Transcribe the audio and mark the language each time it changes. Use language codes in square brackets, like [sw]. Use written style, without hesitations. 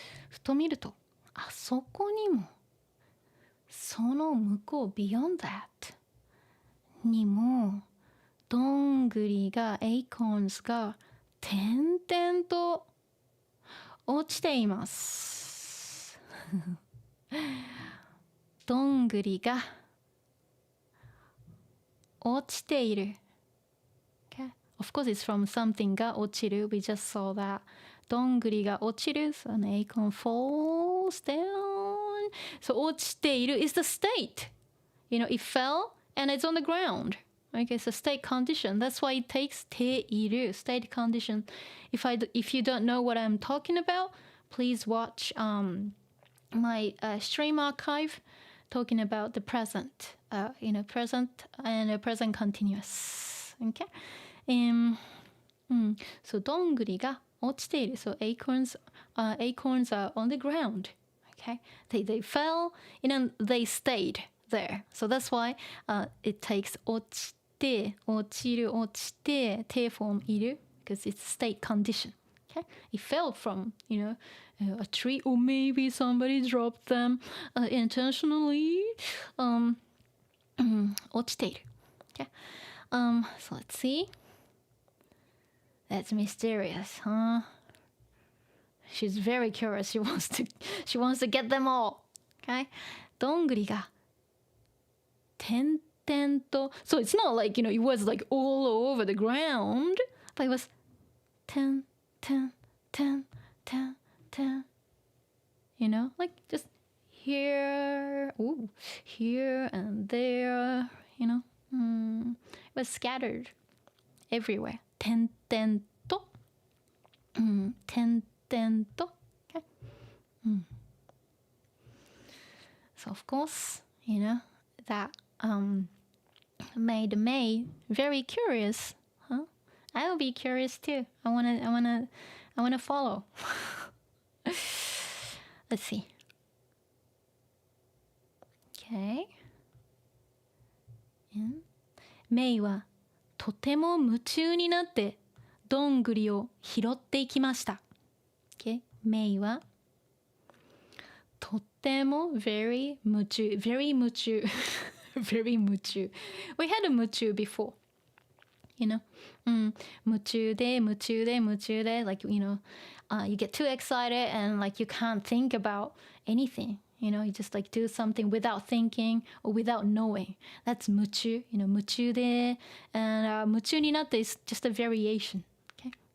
[ja] ふと見るとあそこにもその向こう [en] beyond that [ja] にもどんぐりが acorns が点々と落ちていますどんぐりが落ちている okay. [en] Of course it's from something が落ちる We just saw that [ja] どんぐりが落ちる [en] So an acorn falls down So 落ちている is the state It fell and it's on the ground Okay, it's a state condition. That's why it takes ている state condition. If you don't know what I'm talking about, please watch my stream archive talking about the present. Present and present continuous. Okay. [ja] So どんぐりが落ちている. [en] So acorns are on the ground. Okay. They fell and they stayed there. So that's why it takes [ja] 落ちて落ちる落ちて [en] te form いる because it's state condition. Okay, it fell from a tree or maybe somebody dropped them intentionally. [ja] 落ちている. [en] Okay. So let's see. That's mysterious, huh? She's very curious. She wants to get them all. Okay. [ja] どんぐりが点々と [en] So it's not like, it was like all over the ground, but it was 点々点々点 like just here, here and there, it was scattered everywhere. [ja] 点々と点々と okay. [en] So of course, that made May very curious. Huh? I'll be curious too. I wanna follow. Let's see. Okay. [ja] May はとても夢中になってどんぐりを拾っていきました。 [en] Okay. May はとても very 夢中 very 夢中very 夢中 We had a 夢中 before [ja] 夢中で夢中で夢中で [en] like you get too excited and like you can't think about anything you just like do something without thinking or without knowing that's 夢中夢中で and [ja] 夢中になって [en] is just a variation okay